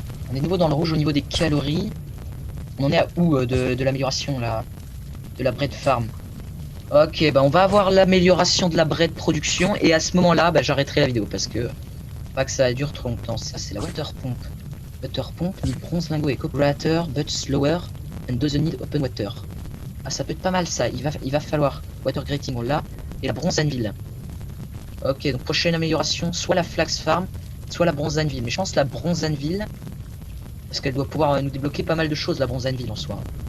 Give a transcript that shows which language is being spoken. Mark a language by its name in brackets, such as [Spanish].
[French] On est nouveau dans le rouge au niveau des calories. On en est à où de l'amélioration là, de la bread farm? Ok, bah on va avoir l'amélioration de la bread production et à ce moment-là, bah, j'arrêterai la vidéo parce que pas que ça dure trop longtemps. Ça c'est la water pump. [English] Water pump, need bronze lingot et cooperator, but slower and doesn't need open water. [French] Ah ça peut être pas mal ça. Il va falloir water grating on l'a et la bronze anvil. Ok, donc prochaine amélioration, soit la flax farm, soit la bronze anvil. Mais je pense la bronze anvil parce qu'elle doit pouvoir nous débloquer pas mal de choses la bronze anvil en soi.